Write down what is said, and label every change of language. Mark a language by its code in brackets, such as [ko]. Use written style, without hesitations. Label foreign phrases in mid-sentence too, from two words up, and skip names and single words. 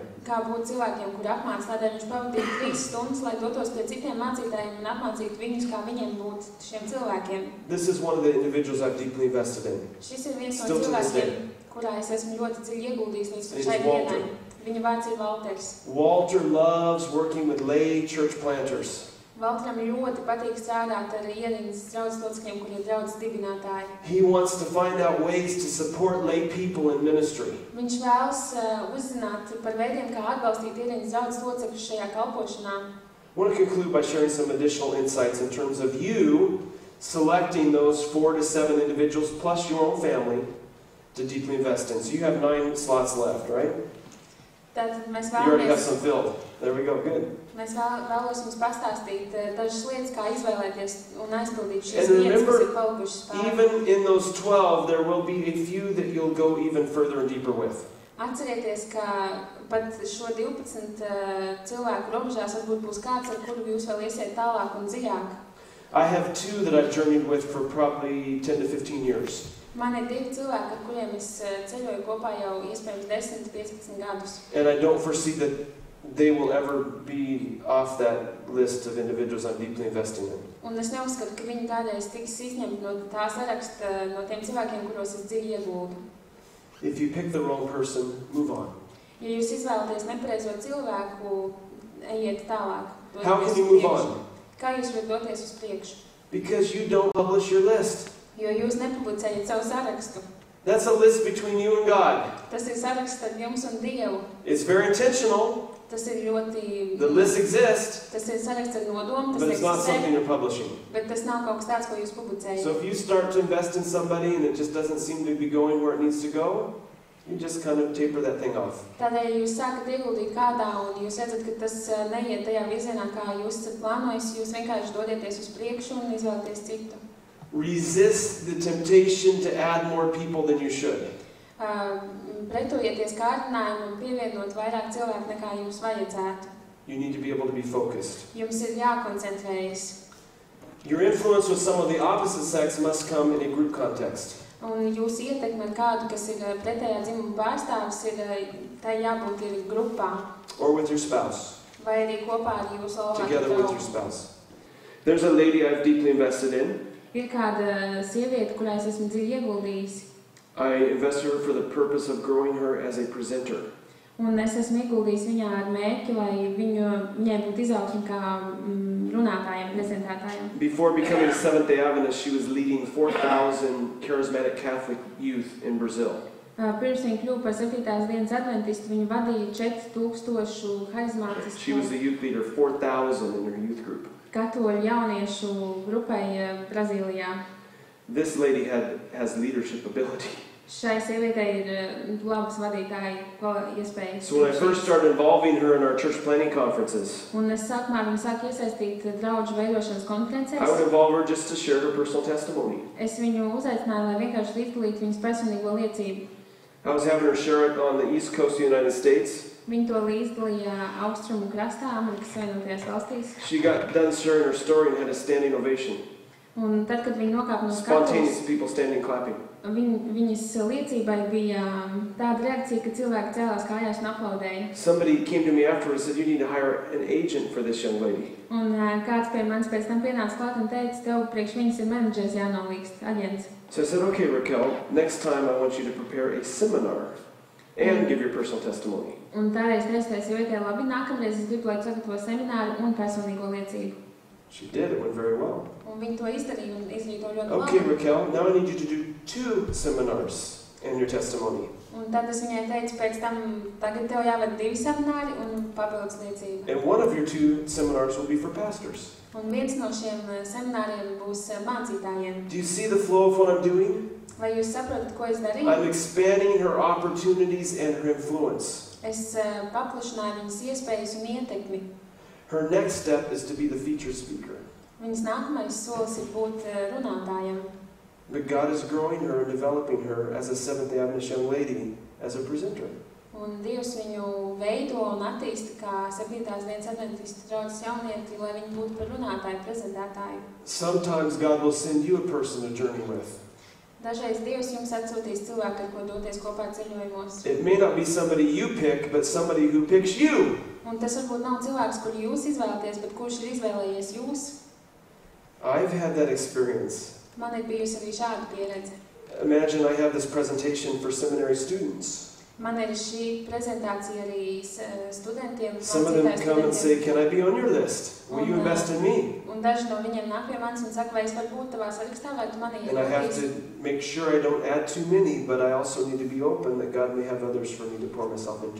[lv] kā būt cilvēkiem, kuri apmāc. Tādēļ viņš pavadīja 3 stundas, lai dotos pie citiem mācītājiem un apmācītu viņus, kā viņiem būt šiem cilvēkiem. [en] This is one of the individuals I've deeply invested in. [lv] Šis ir viens no [en] Still to this [lv] cilvēkiem, [en] day. [lv] kurā es esmu ļoti dziļi ieguldījis līdz [en] His [lv] šai [en] name's Walter. [lv] dienai. Viņa vārds ir Valters. [en] Walter loves working with lay church planters. [lv] Valtram ļoti patīk strādāt ar ierīnas draudzes locekļiem, kuri ir draudzes dibinātāji. [en] He wants to find out ways to support lay people in ministry. [lv] Viņš vēlas uzzināt par veidiem, kā atbalstīt ierīnas draudzes locekļus šajā kalpošanā. [en] I want to conclude by sharing some additional insights in terms of you selecting those 4 to 7 individuals plus your own family to deeply invest in. So you have 9 slots left, right? [lv] Tātad mēs [en] You already have [lv] vēlamies, [en] some filled. There we go, good. [lv] mēs vēlos jums pastāstīt dažas lietas, kā izvēlēties un aizpildīt šīs [en] And [lv] vietas, [en] remember, [lv] kas ir palikušas pāri. [en] Even in those 12, there will be a few that you'll go even further and deeper with. [lv] Atcerieties, ka pat šo 12 cilvēku robežās varbūt būs kāds, ar kuru jūs vēl iesiet tālāk un dziļāk. [en] I have 2 that I've journeyed with for probably 10 to 15 years. [lv] Man ir 2 cilvēki, ar kuriem es ceļoju kopā jau iespējams 10-15 gadus. [en] And I don't foresee that they will ever be off that list of individuals I'm deeply investing in. [lv] Un es neuzskatu, ka viņi kādreiz tiks izņemti no tā saraksta, no tiem cilvēkiem, kuros es dziļi ieguldu. [en] If you pick the wrong person, move on. [lv] Ja jūs izvēlaties nepareizo cilvēku, ejiet tālāk. [en] How can you move on? [lv] Kā jūs varat doties uz priekšu? [en] Because you don't publish your list. [lv] Jo jūs nepublicējat savu sarakstu. [en] That's a list between you and God. [lv] Tas ir saraksts ar jums un Dievu. [en] It's very intentional. [lv] Tas ir ļoti... [en] The list exists, [lv] Tas ir saraksts ar nodomu, tas [en] but it's not something [lv] eksistē, [en] you're publishing. [lv] bet tas nav kaut kas tāds, ko jūs publicējat. [en] So if you start to invest in somebody and it just doesn't seem to be going where it needs to go, you just kind of taper that thing off. [lv] Tādēļ jūs sākat ieguldīt kādā un jūs redzat, ka tas neiet tajā virzienā, kā jūs esat plānojis, jūs vienkārši dodieties uz priekšu un izvēlaties citu. [en] Resist the temptation to add more people than you should. [lv] Pretojieties kārdinājumam pievienot vairāk cilvēku nekā jums vajadzētu. [en] You need to be able to be focused. [lv] Jums ir jākoncentrējas. [en] Your influence with some of the opposite sex must come in a group context. [lv] Un jūsu ietekme ar kādu, kas ir pretējā dzimuma pārstāvis, tai jābūt ir grupā. [en] Or with your spouse. [lv] Vai arī kopā ar jūsu laulāto [en] Together with your spouse. There's a lady I've deeply invested in. [lv] Ir kāda sieviete, kurā es esmu dziļi ieguldījis. [en] I invested her for the purpose of growing her as a presenter. [lv] Un es esmu ieguldījis viņā ar mērķi, lai viņai būtu izaugsme kā runātājiem, prezentētājiem. [en] Before becoming a Seventh-day Adventist, she was leading 4,000 charismatic Catholic youth in Brazil. [lv] Pirms viņa kļuva par 7. dienas adventistu, viņa vadīja 4,000 harizmātisku. [en] She was the youth leader, 4,000 in her youth group. [lv] Katoļu jauniešu grupai Brazīlijā. [en] This lady has leadership ability. [lv] Šai sievietei ir labas vadītāja iespējas. [en] So when I first started involving her in our church planning conferences, [lv] Un es sākumā viņu sāku iesaistīt draudžu veidošanas konferencēs. [en] I would involve her just to share her personal testimony. [lv] Es viņu uzaicināju, lai vienkārši līdzdalītu viņas personīgo liecību. [en] I was having her share it on the East Coast of the United States. [lv] Viņa to līdzdalīja austrumu krastā, Amerikas Savienotajās valstīs. [en] She got done sharing her story and had a standing ovation. [lv] Un tad, kad viņa nokāpa no [en] Spontaneous [lv] skatuves, [en] people standing clapping. [lv] viņas liecībai bija tāda reakcija, ka cilvēki cēlās kājās un aplaudēja. [en] Somebody came to me afterwards and said, "You need to hire an agent for this young lady." [lv] Un kāds pie manis pēc tam pienāca klāt un teica, tev priekš viņas ir menedžers jānolīgst, aģents. [en] So I said, "Okay, Raquel, next time I want you to prepare a seminar and give your personal testimony." [lv] Un tāreiz teicu, sievietē, labi, nākamreiz es gribu, lai tu sagatavo semināru un personīgo liecību. [en] She did. It went very well. [lv] Un viņa to izdarīja un izdarīja to ļoti [en] Okay, [lv] labi. [en] Raquel, now I need you to do 2 seminars and your testimony. [lv] Un tad es viņai teicu, pēc tam, tagad tev jāved 2 semināri un papildus liecība. [en] And one of your 2 seminars will be for pastors. [lv] Un viens no šiem semināriem būs mācītājiem. [en] Do you see the flow of what I'm doing? [lv] Vai jūs saprotat, ko es darīju? [en] I'm expanding her opportunities and her influence. [lv] Es paplašināju viņas iespējas un ietekmi. [en] Her next step is to be the featured speaker. [lv] Viņas nākamais solis ir būt runātājiem. [en] But God is growing her and developing her as a Seventh-day Adventist young lady, as a presenter. [lv] Un Dievs viņu veido un attīsta kā 7. dienas adventistu draudzes jaunieti, lai viņi būtu par runātāju, prezentētāju. [en] Sometimes God will send you a person to journey with. [lv] Dažreiz Dievs jums atsūtīs cilvēku, ar ko doties kopā ceļojumos. [en] It may not be somebody you pick, but somebody who picks you. [lv] Un tas varbūt nav cilvēks, kuru jūs izvēlaties, bet kurš ir izvēlējies jūs. [en] I've had that experience. [lv] Man ir bijusi arī šāda pieredze. [en] Imagine I have this presentation for seminary students. [lv] Man ir šī prezentācija arī studentiem. [en] Some of them come and say, "Can I be on your list? Will you invest in me?" [lv] Un daži no viņiem nāk pie manis un saka, vai es varu būt tavā sarakstā, vai tu mani [en] And I have [lv] ieguldīsi. [en] to make sure I don't add too many, but I also need to be open that God may have others for me to pour myself into.